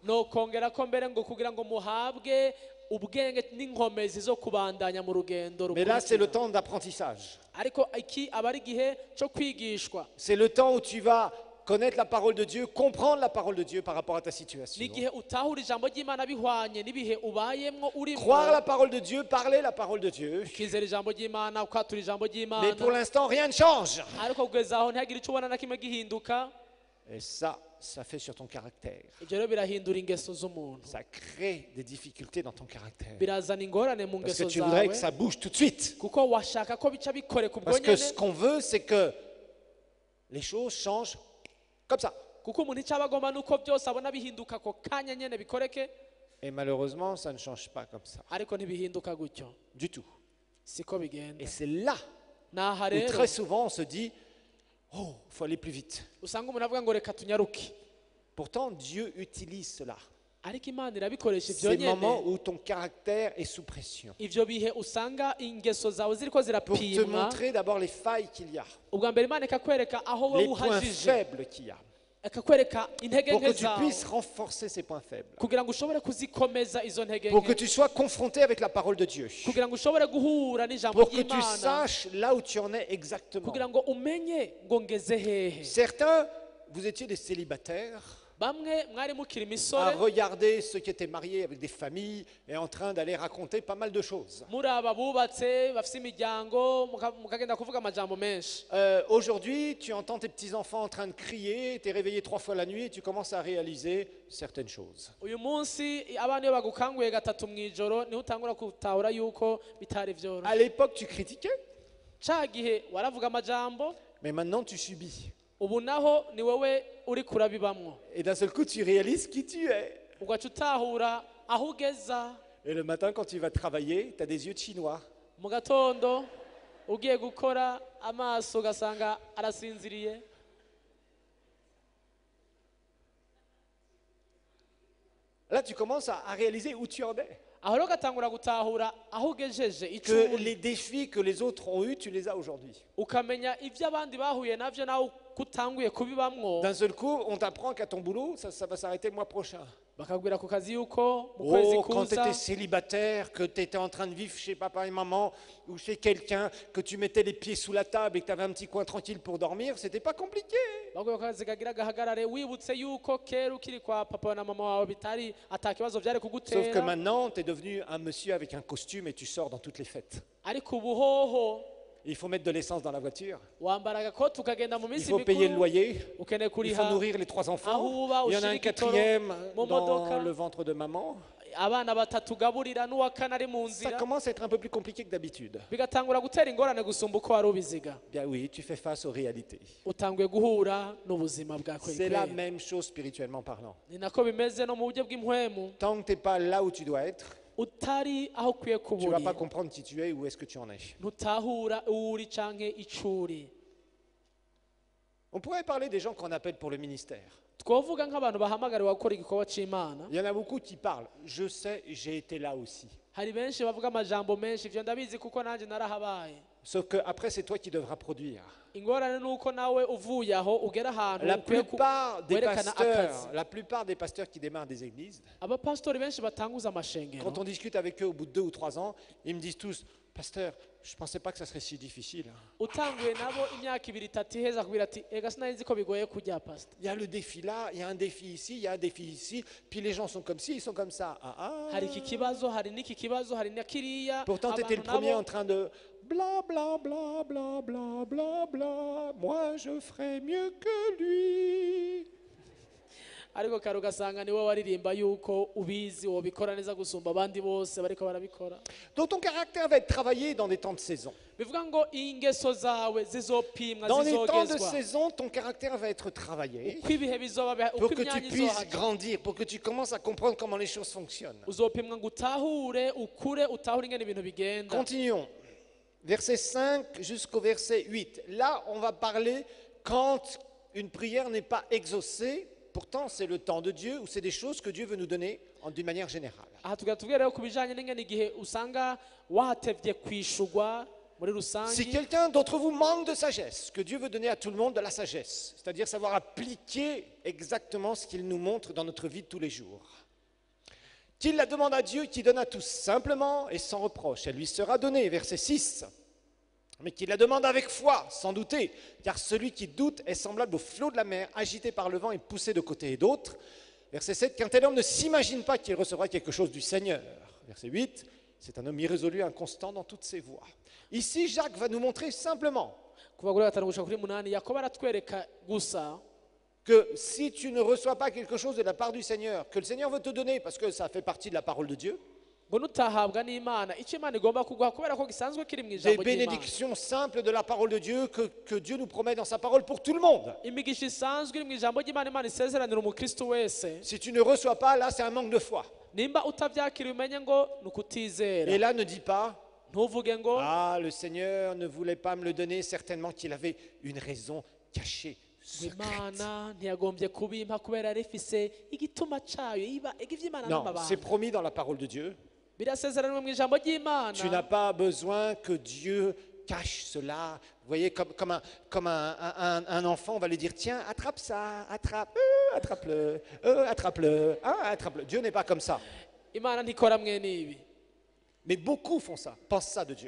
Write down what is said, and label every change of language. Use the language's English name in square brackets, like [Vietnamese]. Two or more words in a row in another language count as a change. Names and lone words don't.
[Rundi] Nokongera ko mbere ngo kugira ngo muhabwe ubwenge n'inkomezi zo kubandanya mu rugendo [French] Mais là, c'est le [Rundi] rukurikira. [French] temps d'apprentissage. [Rundi] Ariko iki aba ari igihe cyo kwigishwa. [French] C'est le temps où tu vas connaître la parole de Dieu, comprendre la parole de Dieu par rapport à ta situation. [Rundi] N'igihe utahura ijambo ry'Imana bihwanye n'ibihe ubayemwo urimo. [French] Croire la parole de Dieu, parler la parole de Dieu. [Rundi] Ukizera ijambo ry'Imana ukatura ijambo [French] Mais [Rundi] ry'Imana. [French] pour l'instant, rien ne change. [Rundi] Ariko kugeza aho ntihagire icyo ubona na kimwe gihinduka. [French] Et ça fait sur ton caractère. [Rundi] Ibyo rero birahindura ingeso z'umuntu. [French] Ça crée des difficultés dans ton caractère. [Rundi] Birazana ingorane mu [French] Parce que [Rundi] ngeso [French] tu voudrais que [Rundi] zawe. [French] ça bouge tout de suite. [Rundi] Kuko washaka ko bica bikoreka ubwo [French] Parce que ce [Rundi] nyene. [French] qu'on veut, c'est que les choses changent comme ça. [Rundi] Kuko umuntu icyo aba agomba nuko byose abona bihinduka ako kanya nyene bikoreke. [French] Et malheureusement, ça ne change pas comme ça. [Rundi] Ariko ntibihinduka gutyo. [French] Du tout. [Rundi] Siko bigenda. [French] Et c'est là [Rundi] Naha [French] où [Rundi] rero [French] très souvent on se dit, oh, il faut aller plus vite. [Rundi] usanga umuntu avuga ngo reka tunyaruke. [French] Pourtant, Dieu utilise cela. [Rundi] Ariko Imana irabikoresha ivyo [French] Ces moments [Rundi] nyene. [French] où ton caractère est sous pression. [Rundi] Ivyo bihe usanga ingeso zawe ziriko [French] Pour te [Rundi] zirapimwa. [French] montrer d'abord les failles qu'il y a, [Rundi] Ubwa mbere Imana ikakwereka aho [French] les [Rundi] wowe [French] points [Rundi] uhajije. [French] faibles qu'il y a, [Rundi] Ikakwereka intege [French] pour [Rundi] nke [French] que tu [Rundi] zawe. [French] puisses renforcer ces points faibles, [Rundi] Kugira ngo ushobore kuzikomeza izo ntege [French] pour que [Rundi] nke. [French] tu sois confronté avec la parole de Dieu, [Rundi] Kugira ngo ushobore guhura n'ijambo [French] pour que tu [Rundi] ry'Imana. [French] saches là où tu en es exactement. [Rundi] Kugira ngo umenye ngo ngeze hehe. [French] Certains, vous étiez des célibataires, [Rundi] Bamwe mwari mukiri [French] à [Rundi] imisore. [French] regarder ceux qui étaient mariés avec des familles et en train d'aller raconter pas mal de choses. [Rundi] Muri aba bubatse bafise imiryango mukagenda kuvuga amajambo menshi. [French] Aujourd'hui, tu entends tes petits-enfants en train de crier, tu es réveillé 3 fois la nuit et tu commences à réaliser certaines choses. [Rundi] Uyu munsi abana iyo bagukanguye gatatu mwijoro niho utangura gutahura yuko bitari [French] À [Rundi] vyoroshye. [French] l'époque, tu critiquais, [Rundi] Ca gihe waravuga amajambo, [French] mais maintenant tu subis. [Rundi] ubu naho ni wowe uri kurabibamwo. [French] Et d'un seul coup, tu réalises qui tu es. [Rundi] Ugaca utahura aho ugeza. [French] Et le matin, quand tu vas travailler, tu as des yeux de chinois. [Rundi] Mu gatondo ugiye gukora amaso ugasanga arasinziriye. [French] Là, tu commences à réaliser où tu en es. [Rundi] Aho rero ugatangura gutahura aho ugejeje icyo [French] Que [Rundi] uri. [French] les défis que les autres ont eus, tu les as aujourd'hui. [Rundi] Ukamenya ibyo abandi bahuye navyo nawe kutanguye kubibamwo. [French] D'un seul coup, on t'apprend qu'à ton boulot, ça va s'arrêter le mois prochain. [Rundi] Bakabwira ku kazi yuko mu kwezi [French] Oh, quand tu [Rundi] kuza [French] étais célibataire, que tu étais en train de vivre chez papa et maman ou chez quelqu'un, que tu mettais les pieds sous la table et que tu avais un petit coin tranquille pour dormir, c'était pas compliqué. [Rundi] bakubwira ku kazi kagira gahagarare wibutse yuko kera ukiri kwa papa na mama wawe bitari atakibazo byari [French] Sauf que [Rundi] kugutera. [French] maintenant, tu es devenu un monsieur avec un costume et tu sors dans toutes les fêtes. [Rundi] Ariko ubuhoho [French] Il faut mettre de l'essence dans la voiture. [Rundi] wambara agakoti ukagenda mu [French] Il [Rundi] minsi [French] faut payer le [Rundi] mikuru [French] loyer. [Rundi] ukeneye [French] Il faut [Rundi] kuriha [French] nourrir les 3 enfants. [Rundi] ahuba [French] Il y en a [Rundi] ushira [French] un [Rundi] igitoro [French] 4e [Rundi] mu [French] dans [Rundi] modoka [French] le ventre de maman. [Rundi] abana batatu ugaburira n'uwa kane ari mu [French] Ça [Rundi] nzira [French] commence à être un peu plus compliqué que d'habitude. [Rundi] bigatangura gutera ingorane gusumba uko wari ubiziga [French] Bien oui, tu fais face aux réalités. [Rundi] utanguye guhura n'ubuzima bwa [French] C'est la [Rundi] kwekwe [French] même chose spirituellement parlant. [Rundi] ni nako bimeze no mu buryo bw'impwemu [French] Tant que tu n'es pas là où tu dois être, [Rundi] utari aho ukwiye [French] tu ne [Rundi] kuba [French] vas [Rundi] uri [French] pas comprendre qui tu es et où est-ce que tu en es. [Rundi] ntutahura uwo uri canke ico uri [French] On pourrait parler des gens qu'on appelle pour le ministère. twovuga nk'abantu bahamagariwe gukora igikorwa c'imana Il y en a beaucoup qui parlent. Je sais, j'ai été là aussi. [Rundi] hari benshi bavuga amajambo menshi ivyo ndabizi kuko nanjye narahabaye [French] Sauf qu'après, c'est toi qui devras produire. [Rundi] ingorane nuko nawe uvuye aho ugera ahantu [French] La [Rundi] ukwiye [French] la plupart des pasteurs qui démarrent des églises, [Rundi] abapasitori benshi batanguza amashengero [French] quand on discute avec eux au bout de 2 ou 3 ans, ils me disent tous, pasteur, je ne pensais pas que ça serait si difficile. [Rundi] utanguye nabo imyaka 2-3 iheza kubwira ati ega sinari nzi ko bigoye kujya pastor [French] Il y a le défi là, il y a un défi ici, il y a un défi ici, puis les gens sont comme ci, ils sont comme ça. Ah, ah. [Rundi] hari iki kibazo hari n'iki kibazo hari na kiriya [French] Pourtant, tu étais le [Rundi] abantu [French] premier [Rundi] nabo [French] en train de bla bla bla bla bla bla bla, moi je ferai mieux que lui. [Rundi] ariko kare ugasanga niwe waririmba yuko ubizi wobikora neza gusumba abandi bose bariko barabikora [French] Donc ton caractère va être travaillé dans des temps de saison. [Rundi] bivuga ngo ingeso zawe zizopimwa [French] Dans les temps de [Rundi] zizogezwa [French] saison, ton caractère va être travaillé [Rundi] uko ibihe bizoba [French] pour [Rundi] uko [French] que tu [Rundi] imyanya [French] puisses [Rundi] izohaca [French] grandir, pour que tu commences à comprendre comment les choses fonctionnent. [Rundi] uzopimwa ngo utahure ukure utahure ingene ibintu bigenda [French] Continuons. Verset 5 jusqu'au verset 8. Là, on va parler quand une prière n'est pas exaucée. Pourtant, c'est le temps de Dieu ou c'est des choses que Dieu veut nous donner d'une manière générale. [Rundi] aha tugatubwira rero ku bijanye n'ingene igihe usanga watevye kwishurwa muri [French] Si [Rundi] rusangi [French] quelqu'un d'entre vous manque de sagesse, que Dieu veut donner à tout le monde de la sagesse, c'est-à-dire savoir appliquer exactement ce qu'il nous montre dans notre vie de tous les jours, qu'il la demande à Dieu qui donne à tous simplement et sans reproche, elle lui sera donnée, verset 6. Mais qu'il la demande avec foi, sans douter, car celui qui doute est semblable au flot de la mer, agité par le vent et poussé de côté et d'autre. Verset 7, qu'un tel homme ne s'imagine pas qu'il recevra quelque chose du Seigneur. Verset 8, c'est un homme irrésolu, inconstant dans toutes ses voies. Ici, Jacques va nous montrer simplement [Rundi] kuva kuri 5 gushika kuri 8 yakobo aratwereka gusa [French] que si tu ne reçois pas quelque chose de la part du Seigneur, que le Seigneur veut te donner, parce que ça fait partie de la parole de Dieu, [Rundi] ngo nutahabwa n'imana icyo imana igomba kuguha kubera ko gisanzwe kiri mu [French] des [Rundi] ijambo ry'imana [French] bénédictions simples de la parole de Dieu que Dieu nous promet dans sa parole pour tout le monde. [Rundi] imigisha isanzwe iri mu ijambo ry'imana imana isezeranira umukristo wese [French] Si tu ne reçois pas, là, c'est un manque de foi. [Rundi] nimba utabyakira umenye ngo ni ukutizera [French] Et là, ne dis pas, [Rundi] ntuvuge ngo [French] ah, le Seigneur ne voulait pas me le donner, certainement qu'il avait une raison cachée, secrète. [Rundi] imana ntiyagombye kubimpa kubera yari ifise igituma cayo iba ivy'imana [French] Non, c'est [Rundi] n'amabanga [French] promis dans la parole de Dieu. [Rundi] birasezeraniwe mu ijambo ry'imana [French] Tu n'as pas besoin que Dieu cache cela. Vous voyez, comme un enfant, on va lui dire, tiens, attrape ça, attrape-le, attrape-le, attrape-le. Dieu n'est pas comme ça. [Rundi] imana ntikora mwene ibi [French] Mais beaucoup font ça, pensent ça de Dieu.